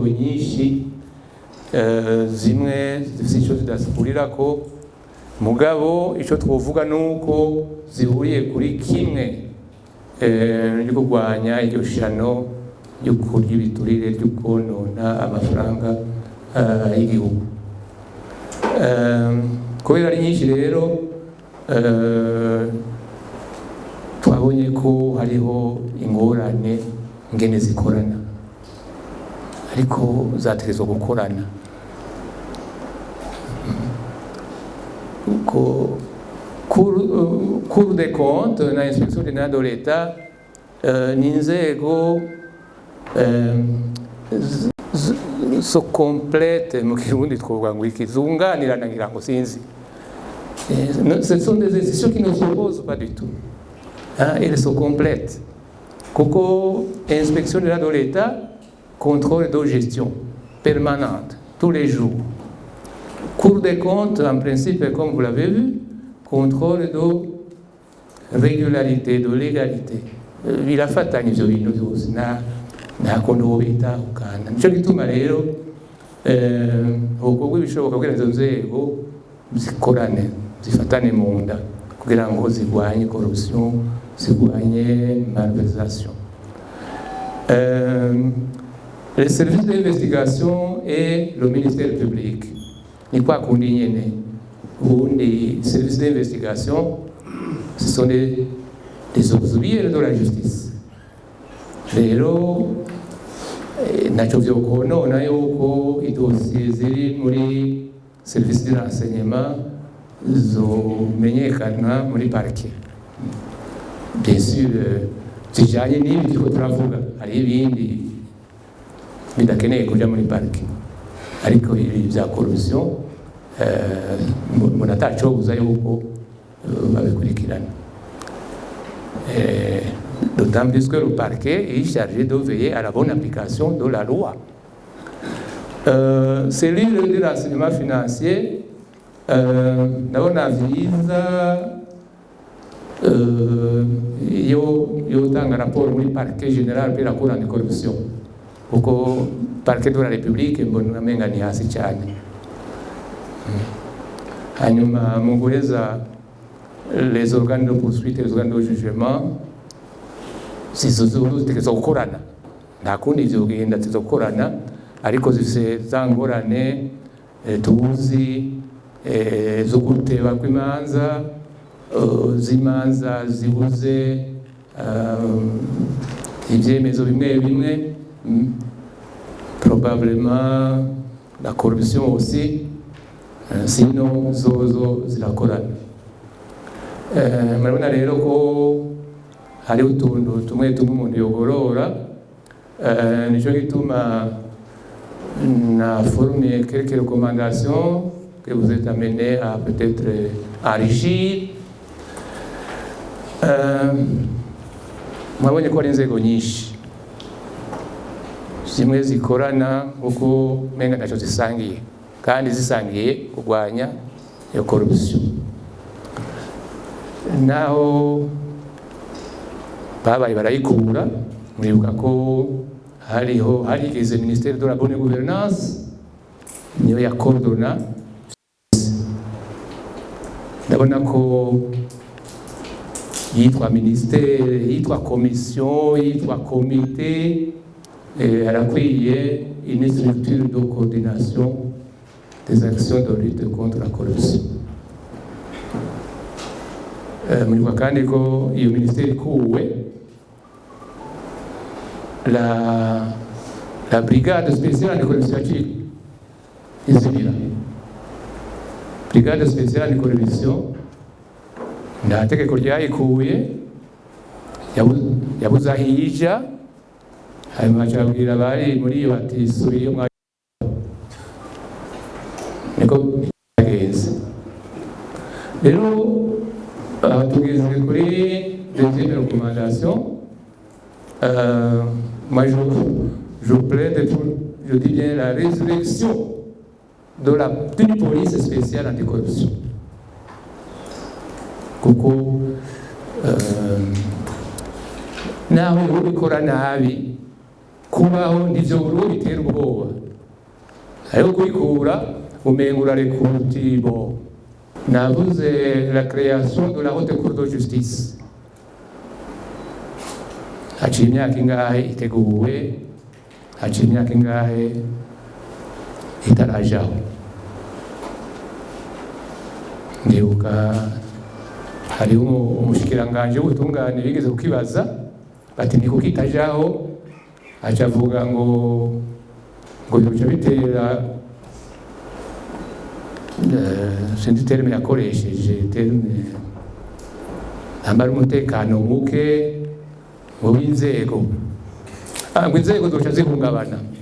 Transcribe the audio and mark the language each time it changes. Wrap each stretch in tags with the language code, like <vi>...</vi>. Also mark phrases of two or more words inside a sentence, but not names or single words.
<rn>zimwe zifite icyo zidahurira mugabo icyo twovuga nuko zihuriye kuri kimwe ryo kurwanya iryo shano ryo kurya ibiturire ryo konona amafaranga y'igihugu. Kubera ari nyinshi rero twabonye ko hariho ingorane ngene zikorana, ariko zategerezwa gukorana.</rn> <fr>Cour des comptes</fr> <rn>na</rn> <fr>inspection générale de l'État</fr> <rn>ni inzego</rn> <fr>so complète</fr> <rn>mu kirundi twovuga ngo ikizunganirana ngira ngo sinzi.</rn> <fr>Ce sont des institutions qui ne s'opposent pas du tout. Elles sont complètes. Kuko inspection générale de l'État, contrôle de gestion permanente tous les jours. Cour des comptes, en principe, comme vous l'avez vu, contrôle de régularité, de légalité.</fr> <rn>Birafatanya ivyo bintu byose nta kuntu wobitahukana. Nico gituma rero ukorwa ibishoboka kugira izo nzego zikorane, zifatane mu nda kugira ngo zirwanye corruption, zirwanye malversation.</rn> <fr>Le service d'investigation et le ministère public</fr> <rn>ni kwa kundi nyene.</rn> <fr>Ubundi service d'investigation, ce sont des auxiliaires de la justice.</fr> <rn>Rero naco vyokonona yuko idosiye ziri muri</rn> <fr>service de renseignement</fr> <rn>zomenyekana muri parquet.</rn> <fr>Bien sûr,</fr> <rn>zijanye n'ibi turiko turavuga, hari ibindi bidakeneye kuja muri parquet, ariko ibi vya corruption umuntu atacobuza yuko babikurikirana.</rn> <fr>D'autant plus que le parquet est chargé de veiller à la bonne application de la loi. Cellule de renseignement financier,</fr> <rn>ndabona viza yotanga rapport muri</rn> <fr>parquet général pour la cour anticorruption,</fr> <rn>kuko</rn> <fr>parquet de la République</fr> <rn>mbona amenga ni hasi cyane. Hanyuma mu guheza</rn> <fr>les organes de poursuite et les organes de jugement</fr> <rn>zitegerezwa gukorana, nta kundi vyogenda, zitegerezwa gukorana, ariko zifise za ngorane tuzi zo guteba kw'imanza, z'imanza zibuze ivyemezo bimwe bimwe,</rn> <fr>probablement la corruption aussi, sinon</fr> <rn>zozo zirakorana. Murabona rero ko hari utuntu tumwe umuntu yogorora, nico gituma na</rn> <fr>formé quelques recommandations que vous êtes amenés à peut-être enrichir.</fr> <rn>Mwabonye ko ari inzego nyinshi zimwe zikorana uko menga naco zisangiye, kandi zisangiye kurwanya iyo corruption. Naho babaye barayikura, muribuka ko harigeze</rn> <fr>ministère de la bonne gouvernance</fr> <rn>niyo yakordona. Ndabona ko yitwa ministère, yitwa commission, yitwa comité, arakwiye</rn> <fr>une structure de coordination des actions de lutte contre la corruption.</fr> <rn>Muribuka kandi ko iyo ministère ikuwe</rn> <fr>la brigade spéciale anticorruption</fr> <rn>izibira.</rn> <fr>Brigade spéciale anticorruption</fr> <rn>nta tegeko ryayikuye, yabuze aho ija, hanyuma acabwira abari muri iyo bati subiye mwa, niko yagenze. Rero tugeze kuri</rn> <fr>deuxième recommandation. Moi je plaide pour, je dis bien, la résurrection d'une police spéciale anticorruption.</fr> <rn>Kuko nawe ubikora nabi, kubaho nivyo buri bitera ubwoba, ayo kubikura umenga urarekura uti bo.</rn> <fr>Navuze la création de la haute cour de justice.</fr> <rn>haciye imyaka ingahe iteguwe, haciye imyaka ingahe itarajaho. Ndibuka hariho umushikiranganje w'ubutungane bigeze kukibaza bati ni kuki itajaho, aca avuga ngo yoca bitera sinzi terme yakoresheje, terme ambara umutekano muke mu b'inzego, ngo inzego zoca zihungabana.</rn>